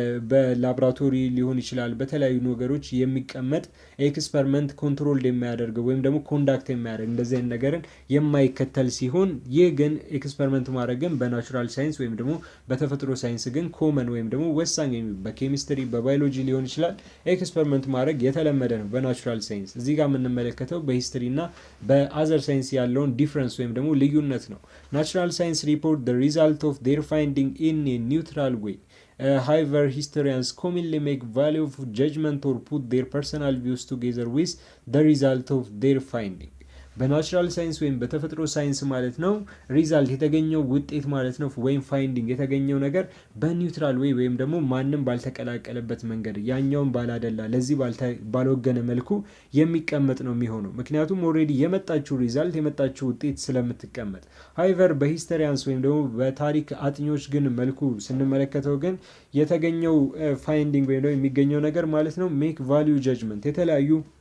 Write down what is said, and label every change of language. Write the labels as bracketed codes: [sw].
[am] በላቦራቶሪ ሊሆን ይችላል በተለያዩ ነገሮች የሚቀመጥ ኤክስፐሪመንት ኮንትሮል የሚያደርገው ወይም ደግሞ ኮንዳክት የሚያደርግ እንደዚህ አይነት ነገርን የማይከተል ሲሆን ይህ ግን ኤክስፐሪመንት ማድረግ ግን በናቹራል ሳይንስ ወይም ደግሞ በተፈጥሮ ሳይንስ ግን ኮመን ወይም ደግሞ ወሳኝ በኬሚስትሪ በባዮሎጂ ሊሆን ይችላል ኤክስፐሪመንት ማድረግ የተለመደ ነው። በናቹራል ሳይንስ እዚህ ጋር የምንመለከተው በሂስትሪ እና በአዘር ሳይንስ ያለውን ዲፍረንስ ወይም ደግሞ ልዩነት ነው። [en] Natural science report the result of their finding in a neutral way. However, historians commonly make value of judgment or put their personal views together with the result of their finding. [am] በናቹራል ሳይንስ ወይም በተፈጥሮ ሳይንስ ማለት ነው ሪዛልት የተገኘው ውጤት ማለት ነው ወይም ፋይንዲንግ የተገኘው ነገር በኒውትራል ወይ ወይም ደግሞ ማንም ባልተቀላቀለበት መንገድ ያኛውን ባላደላ ለዚህ ባልወገነ መልኩ የሚቀመጥ ነው የሚሆነው። ምክንያቱም ኦልሬዲ የመጣችው ሪዛልት የመጣችው ውጤት ስለምትቀመጥ። ሃይቨር በሂስተሪያንስ ወይም ደግሞ በታሪክ አጥኞች ግን መልኩ ስንመለከተው ግን የተገኘው ፋይንዲንግ ወይም ደግሞ የሚገኘው ነገር ማለት ነው ሜክ ቫሊዩ ጀጅመንት የተለያዩ